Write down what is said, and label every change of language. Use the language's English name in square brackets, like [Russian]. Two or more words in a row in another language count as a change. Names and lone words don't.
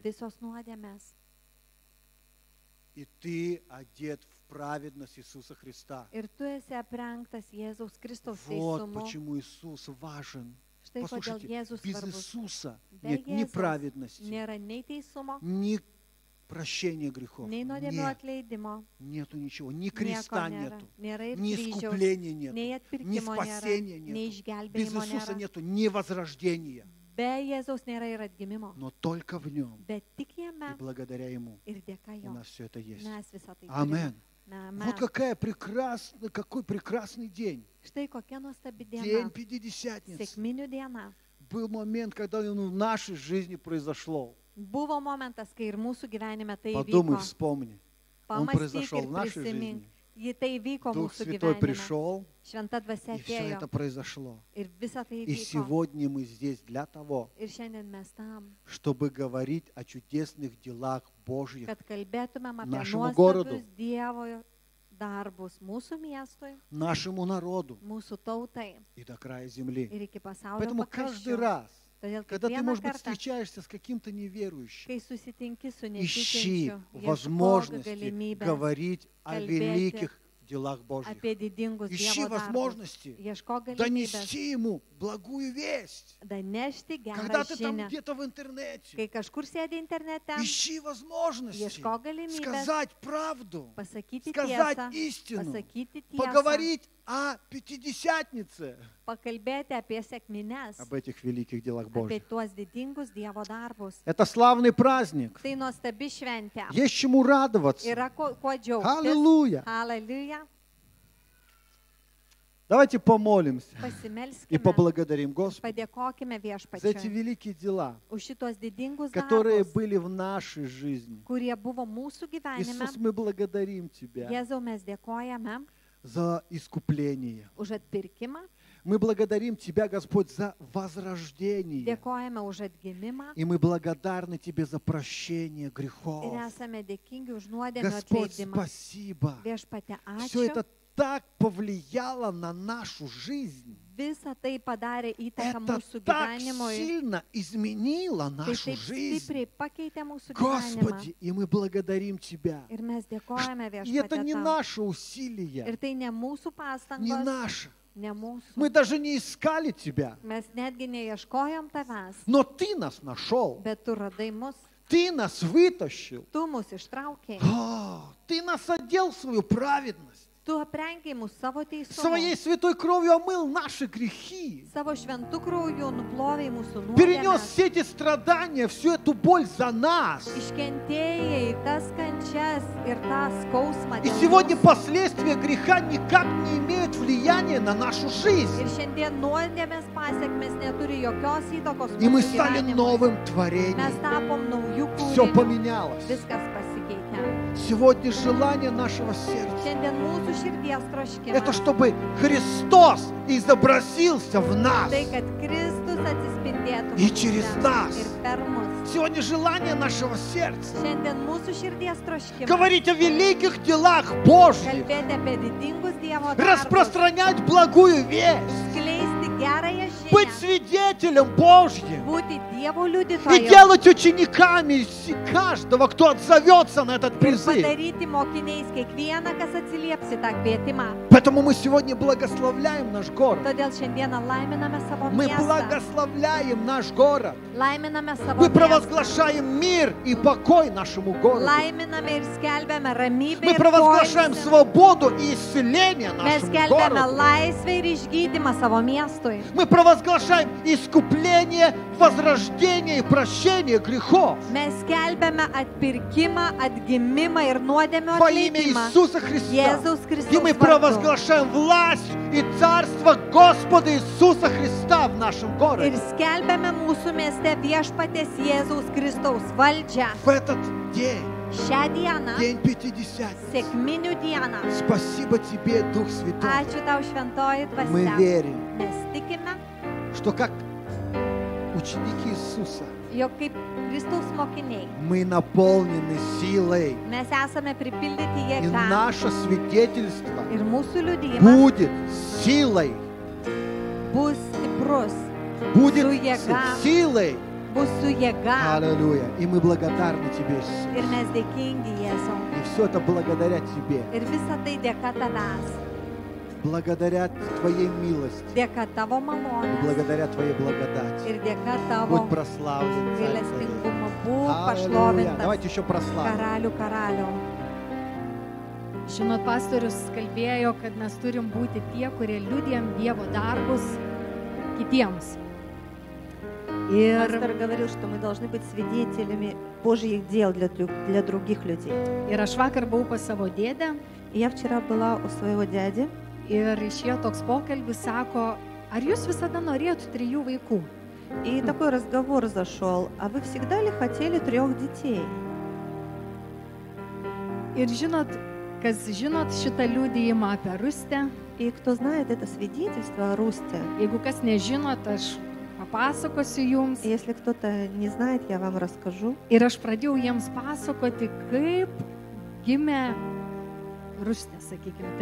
[Lithuanian] Visos nuodėmės. [Russian] И ты одет в праведность Иисуса Христа. [Lithuanian] Ir tu esi aprengtas Jėzaus Kristaus [Russian] Вот [Lithuanian] teisumu. [Russian] почему Иисус важен. [Lithuanian] Štai kodėl [Russian] Послушайте, [Lithuanian] Jėzus [Russian] без [Lithuanian] svarbus. [Russian] Иисуса [Lithuanian] Be [Russian] нет ни [Lithuanian] Jėzaus [Russian] праведности, [Lithuanian] nėra nei teisumo, [Russian] ни прощения грехов. [Lithuanian] nei nuodėmių [Russian] Нет, [Lithuanian] atleidimo. [Russian] нету ничего. Ни [Lithuanian] Nieko [Russian] креста [Lithuanian] nėra. [Russian] нету, [Lithuanian] Nėra ir [Russian] ни [Lithuanian] kryžiaus, [Russian] искупления [Lithuanian] nei [Russian] нету, ни [Lithuanian] atpirkimo nėra, [Russian] спасения [Lithuanian] nei [Russian] нету. Без [Lithuanian] išgelbėjimo [Russian] Иисуса [Lithuanian] nėra. [Russian] нету ни возрождения, [Lithuanian] Be Jėzaus nėra ir atgimimo. [Russian] но только в Нем. [Lithuanian] Bet tik [Russian] И [Lithuanian] jame [Russian] благодаря Ему [Lithuanian] ir dėka [Russian] у [Lithuanian] jo [Russian] нас все это есть. [Lithuanian] mes visą tai turime. [Russian] Амен. [Lithuanian] Na, [Russian] Вот какой прекрасный день. [Lithuanian] Štai kokia nuostabi [Russian] День [Lithuanian] diena. [Russian] Пятидесятницы. [Lithuanian] Sėkminių diena. [Russian] Был момент, когда в нашей жизни произошло. [Lithuanian] Buvo momentas, kai ir mūsų gyvenime tai [Russian] Подумай, [Lithuanian] įvyko. [Russian] вспомни. Он [Lithuanian] Pamąstyk [Russian] произошел [Lithuanian] ir [Russian] в нашей [Lithuanian] prisimink. [Russian] жизни. [Lithuanian] Ji tai įvyko [Russian] Дух [Lithuanian] mūsų [Russian] Святой [Lithuanian] gyvenime. [Russian] пришел, [Lithuanian] Šventa dvasia [Russian] и все это [Lithuanian] atėjo [Russian] произошло. [Lithuanian] ir visa tai [Russian] И [Lithuanian] įvyko. [Russian] сегодня мы здесь для того, [Lithuanian] Ir šiandien mes tam, [Russian] чтобы говорить о чудесных делах Божьих [Lithuanian] kad kalbėtumėm apie [Russian] Нашему городу. [Lithuanian] nuostabius Dievo darbus mūsų miestui, [Russian] нашему народу [Lithuanian] mūsų tautai [Russian] и до края земли. [Lithuanian] ir iki pasaulio [Russian] Поэтому каждый [Lithuanian] pakraščių. [Russian] раз, [Lithuanian] Todėl [Russian] когда ты, [Lithuanian] kiekvieną [Russian] может быть, [Lithuanian] kartą, [Russian] встречаешься с каким-то неверующим, [Lithuanian] kai susitinki su [Russian] ищи [Lithuanian] netikinčiu, ieškok [Russian] возможности [Lithuanian] galimybės [Russian] говорить о [Lithuanian] kalbėti [Russian] великих делах Божьих. [Lithuanian] apie didingus [Russian] Ищи [Lithuanian] Dievo darbus. [Russian] возможности [Lithuanian] Ieškok galimybės [Russian] донести ему благую весть. [Lithuanian] danešti [Russian] Когда [Lithuanian] gerą [Russian] ты там [Lithuanian] žinią. [Russian] где-то в интернете, [Lithuanian] Kai kažkur sėdi internete, [Russian] ищи возможности [Lithuanian] ieškok galimybės [Russian] сказать правду, [Lithuanian] pasakyti [Russian] сказать [Lithuanian] tiesą, [Russian] истину, [Lithuanian] pasakyti tiesą, [Russian] поговорить о Пятидесятнице, [Lithuanian] pakalbėti apie sėkmines, [Russian] об этих великих делах [Lithuanian] apie [Russian] Божьих. [Lithuanian] tuos didingus Dievo darbus. [Russian] Это славный праздник. [Lithuanian] Tai nuostabi šventė. [Russian] Есть чему радоваться. [Lithuanian] Yra kuo džiaugtis. [Russian] Аллилуйя. [Lithuanian] Halleluja. [Russian] Давайте помолимся и [Lithuanian] Pasimelskime. [Russian] поблагодарим Господа [Lithuanian] Padėkokime [Russian] за эти [Lithuanian] viešpačiui [Russian] великие дела, [Lithuanian] už šitos didingus [Russian] которые [Lithuanian] darbus, [Russian] были в нашей жизни. [Lithuanian] kurie buvo mūsų gyvenime. [Russian] Иисус, мы благодарим Тебя [Lithuanian] Jėzau, mes dėkojame [Russian] за искупление. [Lithuanian] už atpirkimą, [Russian] Мы благодарим Тебя, Господь, за возрождение. [Lithuanian] dėkojame už atgimimą [Russian] И мы благодарны Тебе за прощение [Lithuanian] ir [Russian] грехов. [Lithuanian] esame dėkingi už nuodėmio [Russian] Господь, [Lithuanian] atleidimą. [Russian] спасибо. [Lithuanian] Viešpate, [Russian] Все [Lithuanian] ačiū. [Russian] это так повлияло на нашу жизнь. [Lithuanian] Visa tai padarė įtaką [Russian] Это [Lithuanian] mūsų [Russian] так [Lithuanian] gyvenimui. [Russian] сильно изменило [Lithuanian] Tai [Russian] нашу [Lithuanian] taip [Russian] жизнь. [Lithuanian] stipriai pakeitė mūsų gyvenimą. [Russian] Господи, и мы благодарим Тебя. [Lithuanian] Ir mes dėkojame [Russian] И это [Lithuanian] Viešpatie [Russian] не [Lithuanian] tau. [Russian] наше усилие, [Lithuanian] Ir tai ne mūsų [Russian] не [Lithuanian] pastangos, [Russian] наше. [Lithuanian] ne mūsų. [Russian] Мы даже не искали Тебя, [Lithuanian] Mes netgi neieškojom tavęs, [Russian] но Ты нас нашел. [Lithuanian] bet tu radai mus, [Russian] Ты нас вытащил. [Lithuanian] tu mus ištraukėjai, [Russian] Ты нас одел в свою праведность. [Lithuanian] tu aprengiai mus savo teisumu, [Russian] Своей святой кровью омыл наши грехи. [Lithuanian] savo šventų krauju nuplovėjai mūsų [Russian] Перенес [Lithuanian] nuodėmes, [Russian] все эти страдания, всю эту боль за нас. [Lithuanian] iškentėjai tas kančias ir tą skausmą. [Russian] И [Lithuanian] dėl [Russian] сегодня [Lithuanian] mūsų. [Russian] последствия греха никак не имеют влияния на нашу жизнь. [Lithuanian] Ir šiandien nuodėmės pasiekmes neturi jokios įtakos [Russian] И мы [Lithuanian] mūsų [Russian] стали [Lithuanian] gyvenimui. [Russian] новым [Lithuanian] Mes [Russian] творением. [Lithuanian] tapom naujų [Russian] Все [Lithuanian] kūrinių. [Russian] поменялось. [Lithuanian] Viskas pasikeitė. [Russian] Сегодня желание нашего сердца [Lithuanian] Šiandien mūsų širdies troškimas. [Russian] это чтобы Христос изобразился в нас. [Lithuanian] Tai, kad Kristus atsispindėtų [Russian] И через [Lithuanian] mumyse [Russian] нас. [Lithuanian] ir per mus. [Russian] Сегодня желание нашего сердца [Lithuanian] Šiandien mūsų širdies troškimas. [Russian] говорить о великих делах Божьих, [Lithuanian] Kalbėti apie didingus Dievo darbus. [Russian] распространять благую весть, [Lithuanian] Skleisti gerąją [Russian] быть [Lithuanian] žinią. [Russian] свидетелем Божьим [Lithuanian] Būti Dievo [Russian] и [Lithuanian] liudytoju. [Russian] делать учениками каждого, кто отзовется на этот [Lithuanian] Ir [Russian] призыв. [Lithuanian] padaryti mokiniais kiekvieną, kas atsilieps į tą kvietimą. [Russian] Поэтому мы сегодня благословляем наш город. [Lithuanian] Todėl šiandieną laiminame savo [Russian] Мы [Lithuanian] miestą. [Russian] благословляем наш город. [Lithuanian] Laiminame savo [Russian] Мы [Lithuanian] miestą. [Russian] провозглашаем мир и покой нашему городу. [Lithuanian] Laiminame ir skelbiame ramybę [Russian] Мы [Lithuanian] ir [Russian] провозглашаем [Lithuanian] poilsį. [Russian] свободу и исцеление [Lithuanian] Mes [Russian] нашему [Lithuanian] skelbiame [Russian] городу. [Lithuanian] laisvę ir išgydymą savo miestui. [Russian] Мы провозглашаем искупление, возрождение и прощение грехов. [Lithuanian] Mes skelbiame atpirkimą, atgimimą ir nuodėmio [Russian] Во имя [Lithuanian] atleidimą. [Russian] Иисуса Христа. [Lithuanian] Jėzaus [Russian] И [Lithuanian] Kristaus [Russian] мы [Lithuanian] vardu. [Russian] провозглашаем власть и царство Господа Иисуса Христа в нашем [Lithuanian] Ir [Russian] городе. [Lithuanian] skelbiame mūsų mieste viešpaties Jėzaus Kristaus valdžią. [Russian] В этот день, [Lithuanian] Šią dieną, [Russian] день Пятидесятницы, [Lithuanian] sėkminių dieną. [Russian] спасибо Тебе, Дух Святой. [Lithuanian] Ačiū tau šventoji [Russian] Мы [Lithuanian] dvasia. [Russian] верим, [Lithuanian] Mes tikime, [Russian] что как ученики Иисуса [Lithuanian] jog kaip Kristaus mokiniai [Russian] мы наполнены силой. [Lithuanian] mes esame pripildyti [Russian] И [Lithuanian] jėgą. [Russian] наше свидетельство [Lithuanian] Ir mūsų liudijimas [Russian] будет силой. [Lithuanian] bus stiprus, [Russian] Будет [Lithuanian] Su jėga. [Russian] силой. [Lithuanian] bus su jėga. [Russian] Аллилуйя. И мы благодарны Тебе, Иисус. [Lithuanian] Ir mes dėkingi Jėzau. [Russian] И все это благодаря Тебе. [Lithuanian] Ir visa tai dėka tavęs, [Russian] Благодаря Твоей милости. [Lithuanian] dėka tavo [Russian] И [Lithuanian] malonės [Russian] благодаря Твоей благодати. [Lithuanian] ir dėka tavo [Russian] Будь прославлен, Царь царей. [Lithuanian] gailestingumo. Būk [Russian] Аллилуйя. [Lithuanian] pašlovintas [Russian] Давайте еще прославим. [Lithuanian] karalių karaliau. Žinot, pastorius kalbėjo, kad mes turim būti tie, kurie liudijam Dievo darbus kitiems. Ir, [Russian] Пастор говорил, что мы должны быть свидетелями Божьих дел для других людей. [Lithuanian] ir aš vakar buvau pas savo dėdę [Russian] И я вчера была у своего дяди, [Lithuanian] ir išėjo toks pokalbis, sako, ar jūs visada norėjot 3 vaikų? [Russian] и такой разговор зашел. А вы всегда ли хотели 3 детей? [Lithuanian] Ir žinot, kas žinot šitą liudijimą apie Rustę, [Russian] И кто знает это свидетельство о Русте, [Lithuanian] jeigu kas nežinot, aš papasakosiu jums. [Russian] если кто-то не знает, я вам расскажу. [Lithuanian] Ir aš pradėjau jiems pasakoti, kaip gimė Rustė, sakykime